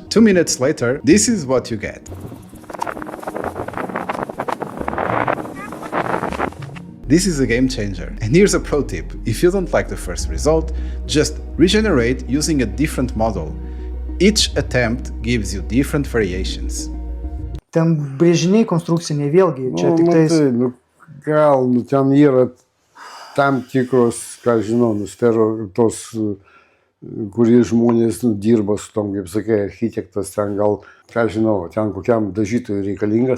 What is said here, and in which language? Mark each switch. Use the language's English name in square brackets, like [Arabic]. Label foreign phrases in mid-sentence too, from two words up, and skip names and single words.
[English] 2 minutes later, this is what you get. This is a game changer. And here's a pro tip. If you don't like the first result, just regenerate using a different model. Each attempt gives you different variations. [Lithuanian] Ten brėžiniai konstrukciniai vėlgi, čia tik tais... Gal, ten yra tam tikros, ką žinau, tos, kurie žmonės dirba su tom, kaip sakai, architektas, ten gal, ką žinau, ten kokiam dažytojui reikalingas.